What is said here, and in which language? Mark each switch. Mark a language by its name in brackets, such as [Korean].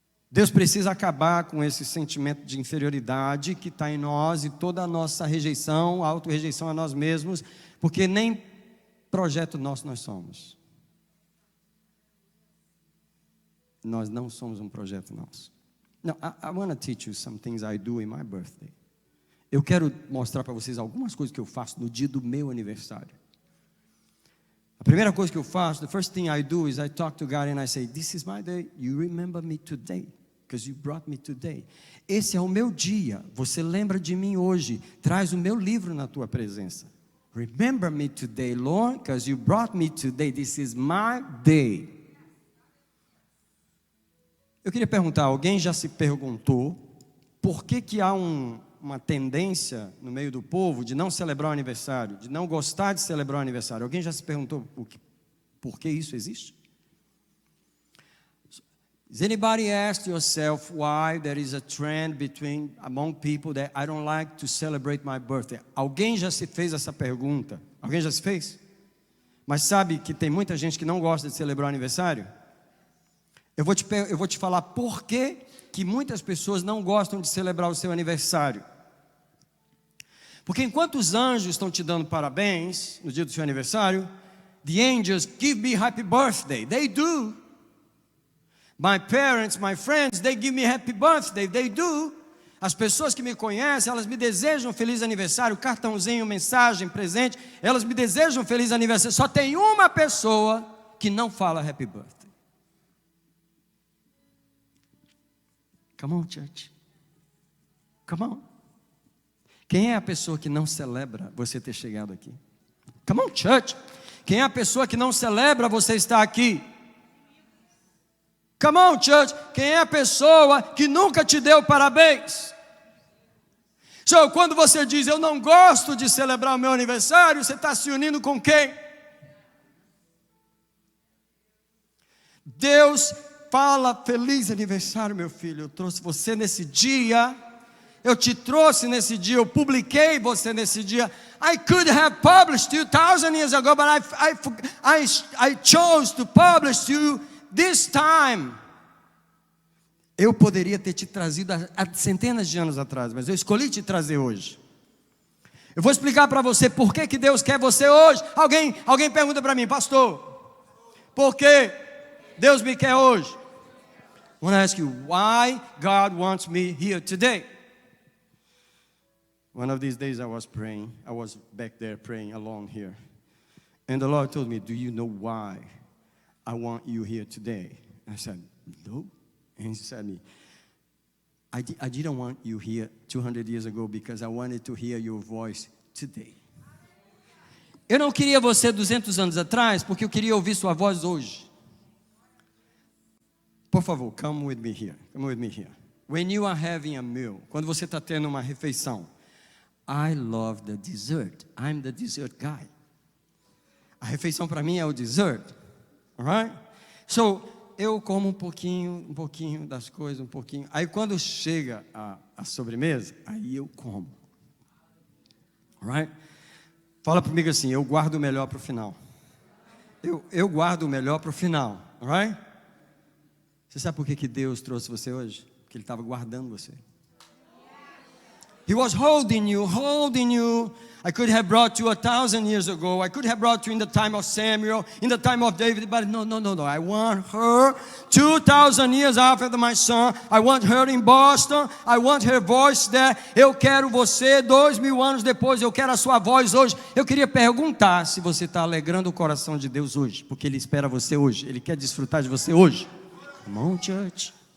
[Portuguese] Deus precisa acabar com esse sentimento de inferioridade que está em nós e toda a nossa rejeição, auto-rejeição a nós mesmos, porque nem projeto nosso nós somos. Nós não somos um projeto nosso. [English] Now, I want to teach you some things I do in my birthday. [Portuguese] Eu quero mostrar para vocês algumas coisas que eu faço no dia do meu aniversário. A primeira coisa que eu faço, [English] the first thing I do is I talk to God and I say, this is my day, you remember me today, because you brought me today. [Portuguese] Esse é o meu dia, você lembra de mim hoje, traz o meu livro na tua presença. [English] Remember me today, Lord, because you brought me today, this is my day. [Portuguese] Eu queria perguntar, alguém já se perguntou por que há uma tendência no meio do povo de não celebrar o aniversário, de não gostar de celebrar o aniversário? Alguém já se perguntou por que isso existe? [English] Has anybody asked yourself why there is a trend among people that I don't like to celebrate my birthday? [Portuguese] Alguém já se fez essa pergunta? Alguém já se fez? Mas sabe que tem muita gente que não gosta de celebrar o aniversário? Eu vou te falar por que muitas pessoas não gostam de celebrar o seu aniversário. Porque enquanto os anjos estão te dando parabéns no dia do seu aniversário, [English] the angels give me happy birthday. They do. My parents, my friends, they give me happy birthday. They do. [Portuguese] As pessoas que me conhecem, elas me desejam feliz aniversário, cartãozinho, mensagem, presente. Elas me desejam feliz aniversário. Só tem uma pessoa que não fala [English] happy birthday. Come on, church. Come on. [Portuguese] Quem é a pessoa que não celebra você ter chegado aqui? [English] Come on, church. [Portuguese] Quem é a pessoa que não celebra você estar aqui? [English] Come on, church. [Portuguese] Quem é a pessoa que nunca te deu parabéns? So, quando você diz, eu não gosto de celebrar o meu aniversário, você está se unindo com quem? Deus fala, feliz aniversário, meu filho. Eu trouxe você nesse dia. Eu te trouxe nesse dia. Eu publiquei você nesse dia. [English] I could have published you 1,000 years ago, but I chose to publish you this time. [Portuguese] Eu poderia ter te trazido há centenas de anos atrás, mas eu escolhi te trazer hoje. Eu vou explicar para você por que Deus quer você hoje. Alguém pergunta para mim, pastor, por que Deus me quer hoje? [English] I want to ask you, why God wants me here today? One of these days I was praying. I was back there praying alone here. And the Lord told me, do you know why I want you here today? And I said, no. And he said to me, I didn't want you here 200 years ago because I wanted to hear your voice today. [Portuguese] Eu não queria você 200 anos atrás porque eu queria ouvir sua voz hoje. Por favor, [English] come with me here. Come with me here. When you are having a meal, [Portuguese] quando você está tendo uma refeição, [English] I love the dessert. I'm the dessert guy. [Portuguese] A refeição para mim é o dessert. Alright? So, eu como um pouquinho das coisas, um pouquinho. Aí quando chega a sobremesa, aí eu como. Alright? Fala comigo assim, eu guardo o melhor para o final. Eu guardo o melhor para o final. Alright? Você sabe por que Deus trouxe você hoje? Porque Ele estava guardando você. [English] He was holding you. I could have brought you 1,000 years ago. I could have brought you in the time of Samuel, in the time of David, but no. I want her 2,000 years after my son. I want her in Boston. I want her voice there. [Portuguese] Eu quero você 2.000 anos depois. Eu quero a sua voz hoje. Eu queria perguntar se você está alegrando o coração de Deus hoje, porque Ele espera você hoje. Ele quer desfrutar de você hoje. [English] Come on, church.